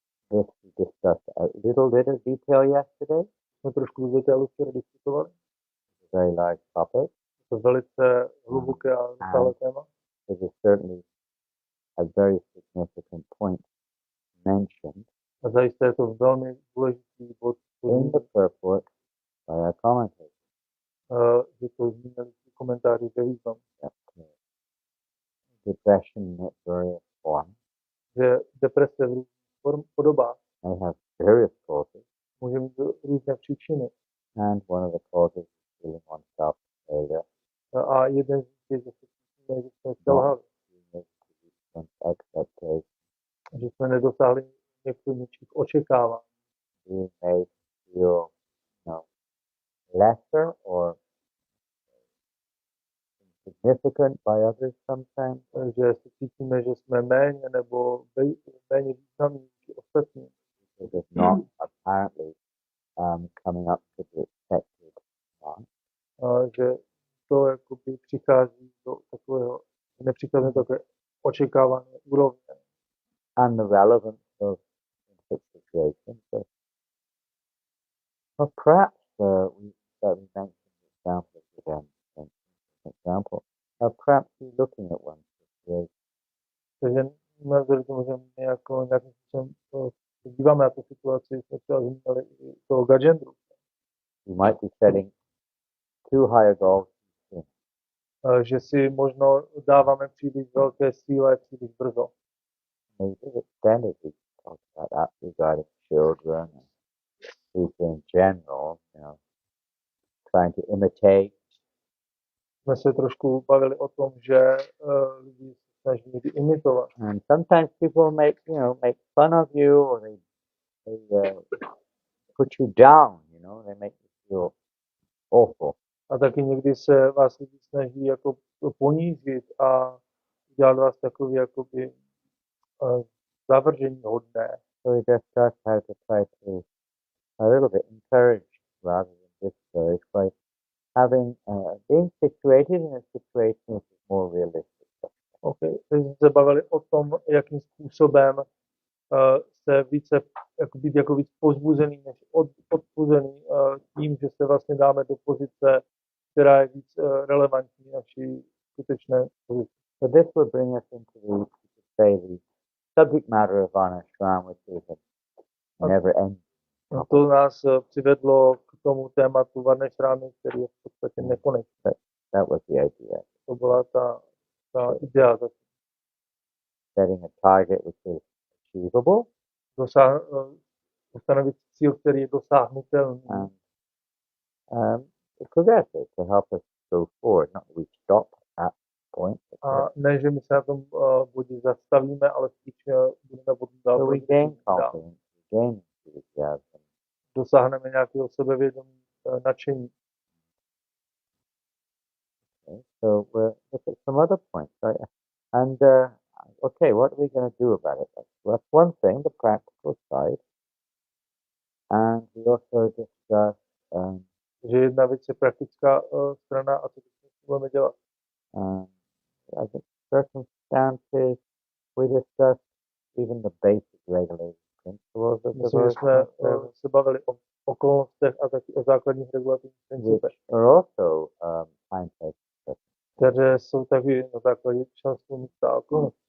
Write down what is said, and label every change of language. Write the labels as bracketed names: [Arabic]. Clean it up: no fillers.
[English] This we discussed a little bit of detail yesterday. [Czech] Jsme trošku do detailu včera diskutovali. [English] It's a very large topic. [Czech] To je velice hluboké a rozsáhlé téma. [English] It is certainly a very significant point mentioned [Czech] A zajisté je to velmi důležitý bod [English] in the purport by our commentators. [Czech] Že to zmínili v komentáři ve významu. [English] Depression in its various forms [Czech] Že deprese v různých podobách [English] may have various causes, [Czech] může mít různé příčiny. [English] and one of the causes is feeling oneself a failure, [Czech] A jeden z nich je, že se cítíme, že jsme selhali. [English] expectation, [Czech] Že jsme nedosáhli něčích očekávání. [English] being made to feel, lesser or insignificant by others sometimes, [Czech] Že se cítíme, že jsme méně nebo méně významní než ostatní. [English] because it's not apparently coming up to the expected mark. [Czech] Že to jakoby přichází do takového, nepřichází do takové očekávané úrovně. [English] And the relevance of such situations. Well, perhaps we mentioned examples again. For example, perhaps you're looking at one situation. [Czech] Takže navzdory tomu, že my jako nějakým způsobem díváme na tu situaci, jsme třeba zmínili i toho gadgendru. [English] You might be setting too high a goal. [Czech] Že si možno dáváme příliš velké cíle příliš brzo. [English] Maybe extended, we talked about that regarding children and people in general, trying to imitate. [Czech] Jsme se trošku bavili o tom, že lidi se snaží někdy imitovat. [English] And sometimes people make fun of you, or they put you down, they make you feel awful. [Czech] A taky někdy se vás lidi snaží jako ponížit a udělat vás takový jakoby zavržení hodné. [English] So we discussed how to try to a little bit encourage rather than discourage by being situated in a situation which is more realistic. Okay. [Czech] Teď jsme se bavili o tom, jakým způsobem se více být jako víc pozbuzený než odpuzený tím, že se vlastně dáme do pozice, která je víc relevantní naší skutečné pozici. [English] So this would bring us into the subject matter of Anashram, which is a never ending. [Czech] To nás přivedlo k tomu tématu Varnešrámy, který je v podstatě nekonečný. [English] That was the idea. [Czech] To byla ta ta idealizace. [English] Setting a target which is achievable [Czech] Ustanovit cíl, který je dosáhnutelný. [English] and progressive to help us go forward, not we stop at point. [Czech] A ne, že my se na tom bodě zastavíme, ale spíš budeme potom dál. [English] So we gain confidence, we gain enthusiasm. [Czech] Dosáhneme nějakého sebevědomí, nadšení. [English] Okay, so we'll look at some other points, right? And okay, what are we going to do about it? That's one thing, the practical side. And we also discuss [Czech] že jedna věc je praktická strana a co budeme dělat. [English] I think circumstances, we discussed even the basic regulating principles of [Czech] Myslím, že jsme se bavili o okolnostech a taky o základních regulativních principech. [English] Are also time-based, [Czech] které jsou taky na základě členství místa a okolností.